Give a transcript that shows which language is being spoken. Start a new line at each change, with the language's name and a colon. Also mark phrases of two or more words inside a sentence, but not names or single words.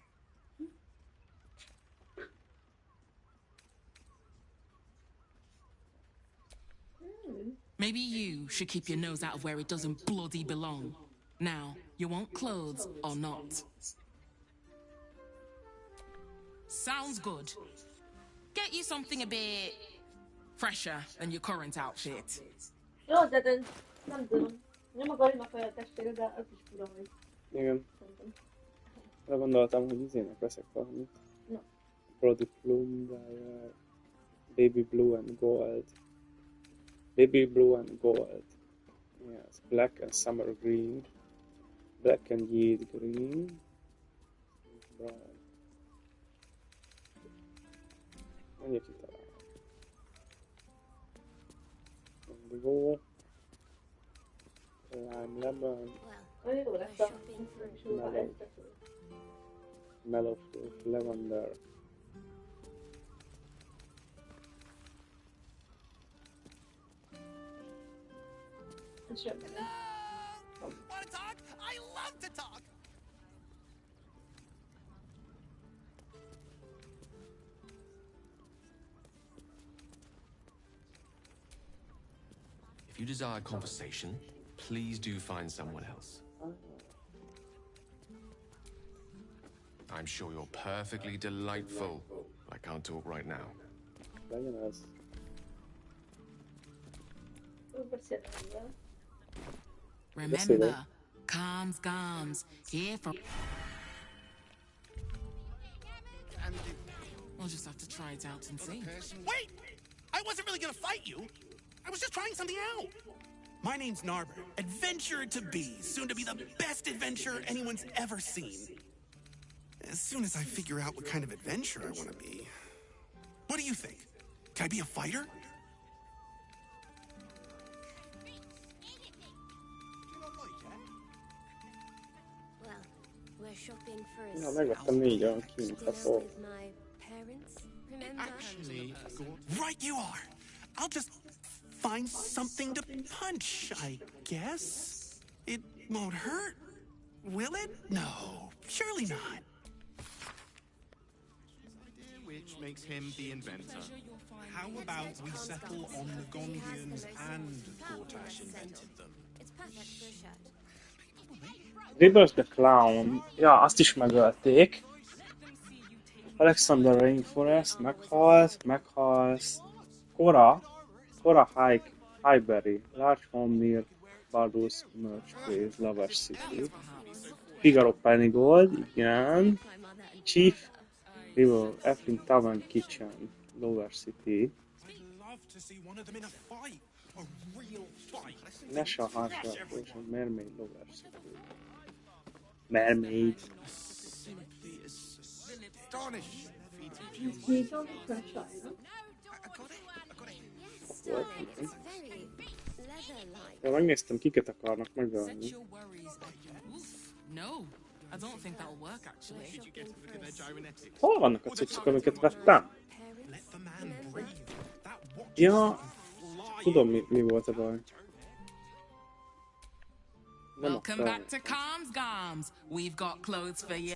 English: Maybe you should keep your nose out of where it doesn't bloody belong. Now, you want clothes or not? Sounds good. Get you something a bit fresher than your current outfit.
Hungarian: Jó, de nem tudom. Nem akarnak olyan testvére, de az is fura, hogy... Igen. Arra gondoltam, hogy izének veszek valamit. Na.
English: Brody Plum, Baby Blue and Gold. Baby Blue and Gold. Yes, Black and Summer Green. Black and Jade Green. Brown.
Hungarian: Menjek itt talán.
English: Indigo. Lime Lemon.
Hungarian: Jó lesz a...
English: Mellow Fruit, Lavender.
Hungarian: Ez sem benne.
English: Want to talk? I love to talk. If you desire conversation, please do find someone else. I'm sure you're perfectly delightful, but I can't talk right now.
Hungarian: Legyen ez.
English: Remember, Calms Garms, here from... We'll just have to try it out and see. Wait! I wasn't really gonna fight you. I was just trying something out. My name's Narber, adventurer to be, soon to be the best adventurer anyone's ever seen. As soon as I figure out what kind of adventurer I want to be. What do you think? Can I be a fighter? Well, we're shopping for a
Hungarian: Ja, megvettem 4 olyan kimutató.
English: with my parents. Remember? Actually, right you are. I'll just find something to punch, I guess. It won't hurt, will it? No, surely not. Which makes him the inventor. How about we settle on the Gondians and Gortash invented them? It's perfect for a shirt. Rebirth the Clown.
Hungarian: Ja, azt is megölték. Alexander Rainforest, meghalsz.
English: Cora Highbury, large home near Baldur's Merch Place, Lovers City.
Hungarian: Figaro Pennygold, igen.
English: Chief River, Effling Tavern Kitchen, Lower City. National Hardware Station, Mermaid, Lower City. Mermaid.
Hungarian: Ja, megnéztem, kiket akarnak megölni.
English: No, I don't think that'll work actually.
Hungarian: Hol vannak a cuccok, amiket vettem? Ja, tudom mi volt a baj.
English: Welcome back to Calms Goms. We've got clothes for you.